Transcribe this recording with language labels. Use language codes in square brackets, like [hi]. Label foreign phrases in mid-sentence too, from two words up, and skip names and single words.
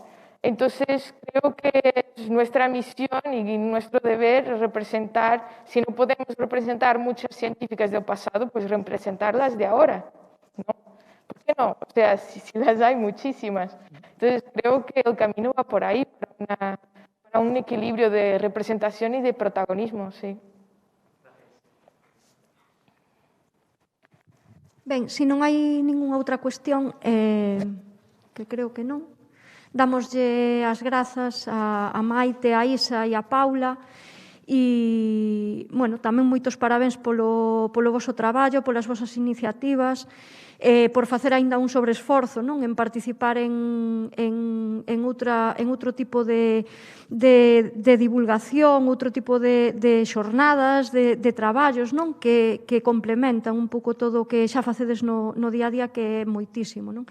[es] Entonces, creo que es nuestra misión y nuestro deber representar, si no podemos representar muchas científicas del pasado, pues representarlas de ahora, ¿no? ¿Por qué no? O sea, si las hay muchísimas. Entonces, creo que el camino va por ahí, para un equilibrio de representación y de protagonismo, sí. [gl] Ben, se non hai ningunha outra cuestión, que creo que non, damoslle as grazas a Maite, a Isa e a Paula e, bueno, tamén moitos parabéns polo voso traballo, polas vosas iniciativas, por facer aínda un sobreesforzo, non, en participar en outro tipo de divulgación, outro tipo de xornadas, de traballos, non, que complementan un pouco todo o que xa facedes no día a día, que é moitísimo, non?